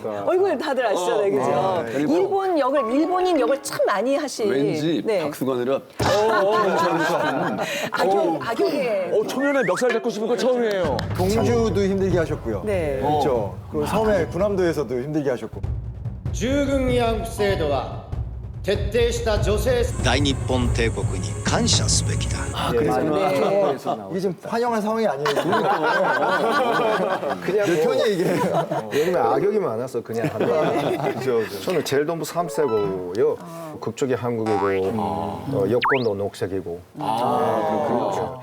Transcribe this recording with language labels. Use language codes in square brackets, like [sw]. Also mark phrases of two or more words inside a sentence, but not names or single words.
[ko] 얼굴 다들 아시잖아요, 그죠? 일본인 역을 참 많이 하신. 왠지 네. 박수가 아니라 악역의. 초면에 멱살 잡고 싶은 거 처음이에요. 동주도 힘들게 하셨고요. 네. 그렇죠. 그 섬에 군함도에서도 힘들게 하셨고. [ja] 従軍慰安婦制度は徹底した女性大日本帝国に感謝すべきだ。 [ko] 이게 지금 환영한 상황이 아니에요. 그냥 내 편이 이게. 왜냐면 악역이 많아서 그냥 한다. 그죠. 저는 제일동부 3세고요. 국적이 한국이고 여권도 녹색이고. 그렇죠.